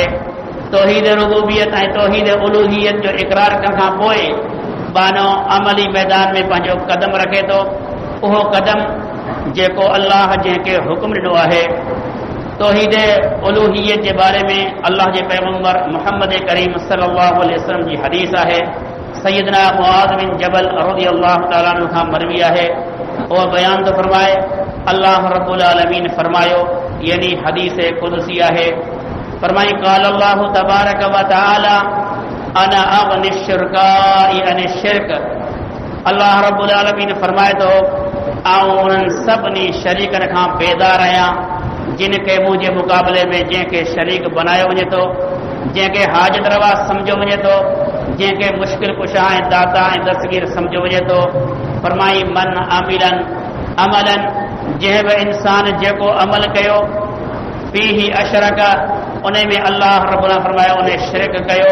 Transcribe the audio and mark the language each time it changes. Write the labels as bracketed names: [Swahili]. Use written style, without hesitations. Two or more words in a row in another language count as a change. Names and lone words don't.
[Sindhi] तौहीद रुबूबियत ऐं तौहीद उलूहियत जो इक़रार करण खां पोइ बानो अमली मैदान में पंहिंजो क़दम रखे थो। उहो क़दम जेको अल्लाह जंहिंखे हुकुम ॾिनो आहे। तौहीद उलूहियत जे बारे में अल्लाह जे पैगम्बर मुहम्मद करीम [Arabic] صلى الله عليه وسلم [Sindhi] जी हदीस आहे। सैयदना मुआज़ बिन जबल [Arabic] رضي الله تعالى عنه [Sindhi] खां मरवी आहे। उहो बयान थो फरमाए, [Arabic] الله رب العالمين [Sindhi] फरमायो, यानी [Arabic] حديث قدسي [Sindhi] आहे। [Arabic] फरमाई قال الله تبارك وتعالى أنا أغنى الشركاء عن الشرك. الله رب العالمين [Sindhi] फरमाए थो, आऊं उन्हनि सभिनी शरीकनि खां बेदार आहियां जिन खे मुंहिंजे मुक़ाबले में जंहिंखे शरीक बनायो वञे थो, जंहिंखे हाजत रवा सम्झो वञे थो, जंहिंखे मुश्किल कुशा ऐं दाता ऐं दस्तगीर सम्झो वञे थो। फरमाई [Arabic] من عمل [Sindhi] जंहिं बि इंसान जेको अमल कयो, [Arabic] فيه أشرك [Sindhi] उन में [Arabic] الله رب [Sindhi] फरमायो उन शिरक कयो।